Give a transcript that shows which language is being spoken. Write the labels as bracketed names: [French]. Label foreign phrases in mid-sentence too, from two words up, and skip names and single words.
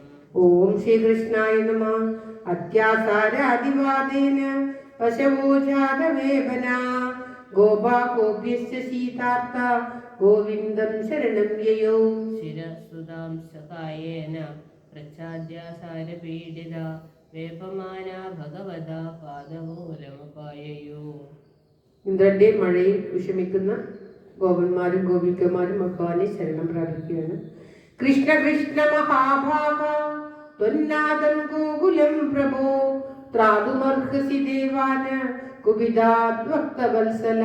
[Sanskrit] ॐ श्रीकृष्णाय नमः। अत्यासारादिवादेन पशवो जातवेपना गोपा गोप्यश्च सीतार्ता गोविन्दं शरणं ययौ। शिरसुतां सकायेन प्रच्छाद्यासारपीडिता വേപമാനാ ഭഗവത പാദമൂലമുപായയോ. [Malayalam] ഇന്ദ്രന്റെ മഴയിൽ വിഷമിക്കുന്ന ഗോപന്മാരും ഗോപികമാരും ഭഗവാനെ ശരണം പ്രാപിക്കുകയാണ്. [Sanskrit] കൃഷ്ണ കൃഷ്ണ മഹാഭാഗ ത്വന്നാദം ഗോകുലം പ്രഭോ ത്രാതുമർഹസി ദേവാന കുപിതാദ്വക്തവത്സല.